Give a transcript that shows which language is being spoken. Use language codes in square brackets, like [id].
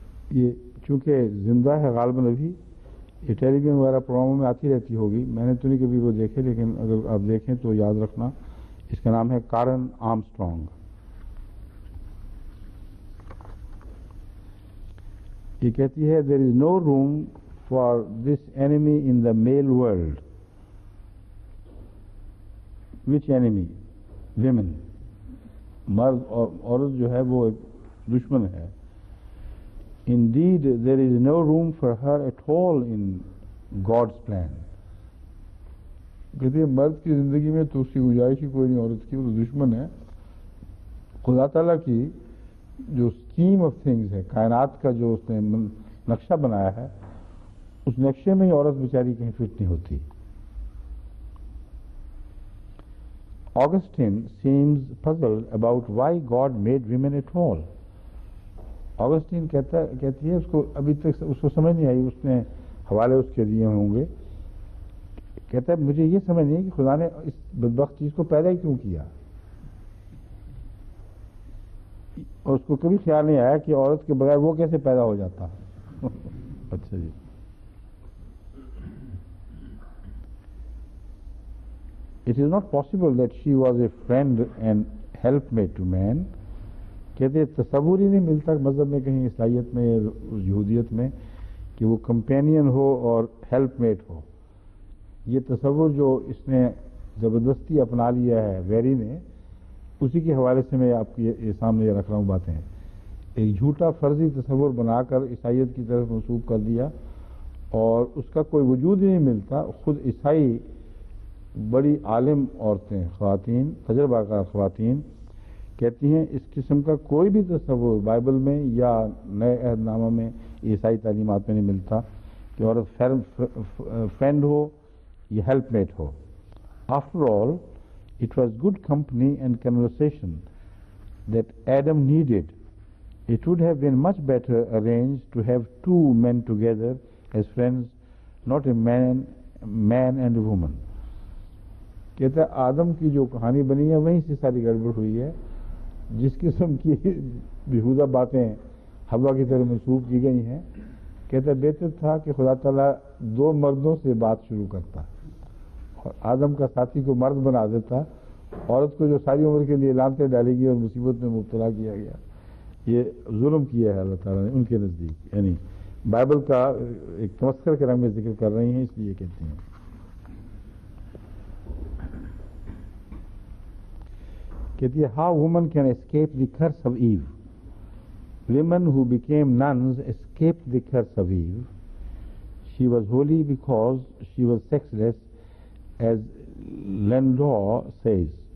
[ur] یہ چونکہ زندہ ہے غالباً ابھی، یہ ٹیلی ویژن وغیرہ پروگراموں میں آتی رہتی ہوگی، میں نے تو نہیں کبھی وہ دیکھے، لیکن اگر آپ دیکھیں تو یاد رکھنا اس کا نام ہے کارن آرمسٹرانگ۔ یہ کہتی ہے [en] there is no room for this enemy in the male world. Which enemy? Women. [ur] مرد اور عورت جو ہے وہ ایک دشمن ہے. [en] Indeed, there is no room for her at all in God's plan. [ur] کہتے ہیں مرد کی زندگی میں تو اس کی گنجائش ہی کوئی نہیں عورت کی، وہ تو دشمن ہے. خدا تعالیٰ کی جو اسکیم آف تھنگز ہے، کائنات کا جو اس نے نقشہ بنایا ہے، اس نقشے میں ہی عورت بیچاری کہیں فٹ نہیں ہوتی. [en] Augustine seems puzzled about why God made women at all. [ur] Augustine کہتی ہے اس کو ابھی تک اس کو سمجھ نہیں آئی، اس نے حوالے اس کے دیے ہوں گے. کہتا ہے مجھے یہ سمجھ نہیں کہ خدا نے اس بدبخت چیز کو پیدا ہی کیوں کیا، اور اس کو کبھی خیال نہیں آیا کہ عورت کے بغیر وہ کیسے پیدا ہو جاتا. اچھا جی. [en] It is not possible that she was a friend and helpmate to man. [ur] کہتے تصور ہی نہیں ملتا مذہب میں کہیں عیسائیت میں یہودیت میں کہ وہ کمپینین ہو اور ہیلپ میٹ ہو. یہ تصور جو اس نے زبردستی اپنا لیا ہے ویری نے، اسی کے حوالے سے میں آپ کے سامنے یہ رکھ رہا ہوں باتیں. ایک جھوٹا فرضی تصور بنا کر عیسائیت کی طرف منسوب کر دیا، اور اس کا کوئی وجود ہی نہیں ملتا. خود عیسائی بڑی عالم عورتیں، خواتین، تجربہ کار خواتین کہتی ہیں اس قسم کا کوئی بھی تصور بائبل میں یا نئے عہد نامہ میں عیسائی تعلیمات میں نہیں ملتا کہ عورت فرینڈ ہو یا help meat ہو. [en] After all it was good company and conversation that Adam needed. It would have been much better arranged to have two men together as friends, not a man and a woman. [ur] کہتا ہے آدم کی جو کہانی بنی ہے وہیں سے ساری گڑبڑ ہوئی ہے. جس قسم کی بیہودہ باتیں حوا کی طرح منسوب کی گئی ہیں، کہتا ہے بہتر تھا کہ خدا تعالیٰ دو مردوں سے بات شروع کرتا اور آدم کا ساتھی کو مرد بنا دیتا. عورت کو جو ساری عمر کے لیے لانتیں ڈالی گئی اور مصیبت میں مبتلا کیا گیا، یہ ظلم کیا ہے اللہ تعالیٰ نے ان کے نزدیک. یعنی بائبل کا ایک تمسخر کے رنگ میں ذکر کر رہی ہیں، اس لیے کہتے ہیں. کہتی ہے [en] how woman can escape the curse of Eve. Women who became nuns escaped the curse of Eve. She was holy because she was sexless, as Landor says.